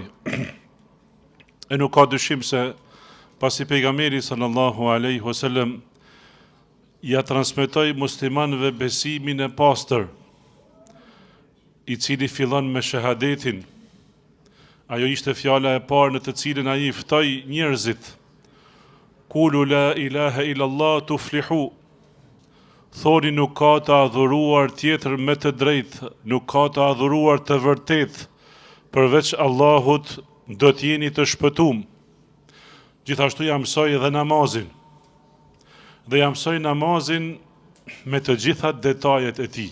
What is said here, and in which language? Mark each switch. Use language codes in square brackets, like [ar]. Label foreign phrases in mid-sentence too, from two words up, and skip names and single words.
[sq] E nuk ka dyshim se pasi pejgamberi [ar] صلى الله عليه وسلم [sq] ja transmetoi muslimanëve besimin e pastër, i cili fillon me shahadetin. Ajo ishte fjala e parë në të cilën ai i ftoi njerëzit: [ar] "قولوا لا إله إلا الله تفلحوا." [sq] Thoni nuk ka të adhuruar tjetër me të drejtë, nuk ka të adhuruar të vërtet përveç Allahut, do t'jeni të shpëtuar. Gjithashtu ja mësoi edhe namazin. Dhe ja mësoi namazin me të gjitha detajet e tij.